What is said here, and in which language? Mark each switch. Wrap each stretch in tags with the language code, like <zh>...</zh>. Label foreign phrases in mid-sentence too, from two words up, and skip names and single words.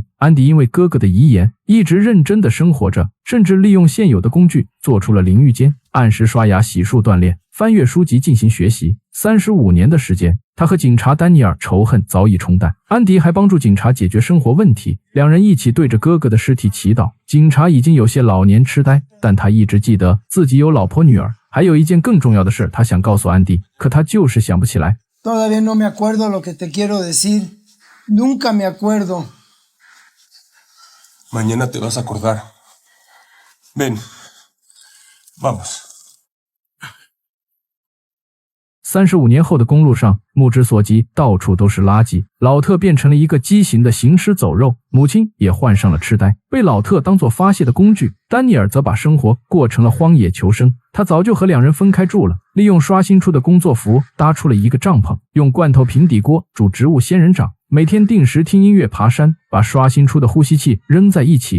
<zh>安迪因为哥哥的遗言，一直认真地生活着，甚至利用现有的工具做出了淋浴间，按时刷牙、洗漱、锻炼，翻阅书籍进行学习。35年的时间，他和警察丹尼尔仇恨早已冲淡。安迪还帮助警察解决生活问题，两人一起对着哥哥的尸体祈祷。警察已经有些老年痴呆，但他一直记得自己有老婆女儿。还有一件更重要的事，他想告诉安迪，可他就是想不起来。</zh> <es>Todavía no me acuerdo lo que te quiero decir. Nunca me acuerdo. Mañana te vas a acordar. Ven, vamos.</es> <zh>35 年后的公路上，目之所及，到处都是垃圾。老特变成了一个畸形的行尸走肉，母亲也患上了痴呆，被老特当作发泄的工具。丹尼尔则把生活过成了荒野求生，他早就和两人分开住了，利用刷新出的工作服搭出了一个帐篷，用罐头平底锅煮植物仙人掌，每天定时听音乐、爬山，把刷新出的呼吸器扔在一起。</zh>